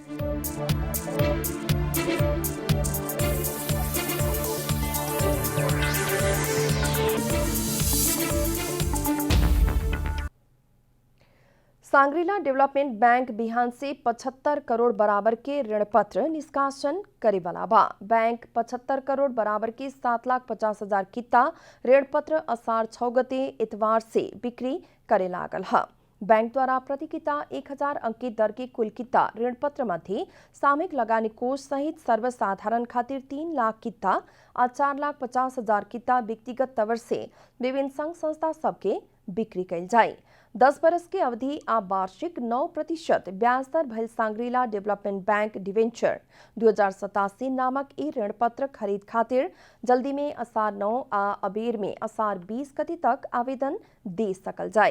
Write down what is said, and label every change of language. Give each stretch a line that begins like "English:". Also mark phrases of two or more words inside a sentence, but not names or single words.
Bhojpuri: सांग्रीला डेवलपमेंट बैंक बिहान से 75 करोड़ बराबर के ऋण पत्र निष्कासन करे वाला बा। बैंक 75 करोड़ बराबर के 7,50,000 किता ऋण पत्र असार 6 गते इतवार से बिक्री करे लागल है। बैंक द्वारा प्रति किता 1000 अंकित दर के कुल किता ऋण पत्र मध्य सामूहिक लगानी कोष सहित सर्वसाधारण खातिर 3 लाख किता और 4,50,000 किता व्यक्तिगत तवर से विभिन्न संघ संस्था सबके बिक्री कैल जाए। 10 बरस के अवधि आ वार्षिक 9% ब्याज दर भइल सांग्रीला डेवलपमेंट बैंक डिवेंचर 2087 नामक ई ऋण पत्र खरीद खातिर जल्दी में असार 9 आ अबेर में असार 20 गते तक आवेदन दे सकल जाए।